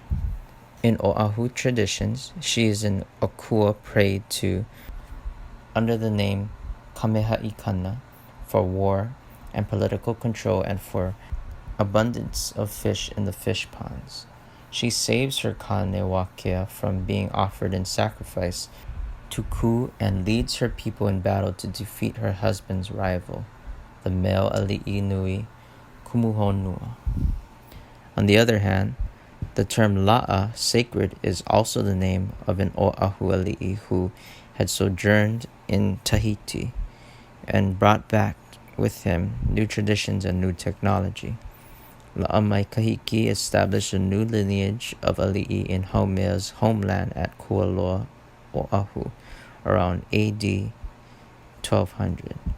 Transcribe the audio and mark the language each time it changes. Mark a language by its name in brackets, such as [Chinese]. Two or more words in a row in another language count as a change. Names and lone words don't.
[English] In Oahu traditions, she is an akua prayed to under the name Kameha'ikana for war and political control and for abundance of fish in the fish ponds. She saves her kane wakea from being offered in sacrifice to Ku and leads her people in battle to defeat her husband's rival, the male [Hawaiian] ali'i nui, [English] Kumuhonua. On the other hand, the term la'a, sacred, is also the name of an Oahu ali'i who had sojourned in Tahiti and brought back with him new traditions and new technology. La'amaikahiki established a new lineage of ali'i in Haumea's homeland at Kualoa, Oahu, around AD 1200.